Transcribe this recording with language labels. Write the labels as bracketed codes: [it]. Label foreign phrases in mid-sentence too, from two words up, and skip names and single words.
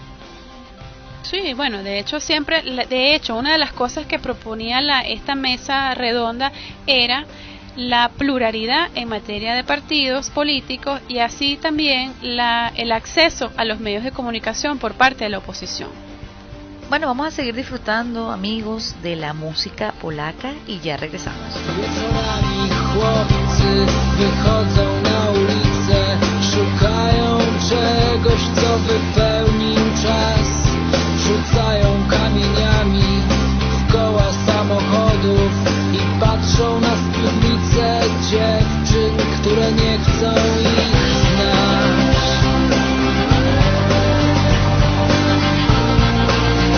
[es] sí, bueno, de hecho, una de las cosas que proponía esta mesa redonda era la pluralidad en materia de partidos políticos y así también el acceso a los medios de comunicación por parte de la oposición. Bueno, vamos a seguir disfrutando, amigos, de la música polaca y ya regresamos. [pl] Wieczorami chłopcy wychodzą na ulicę, szukają czegoś, co wypełni im czas. Rzucają kamieniami w koła samochodów i patrzą na spódnice dziewczyn, które nie chcą ich znać.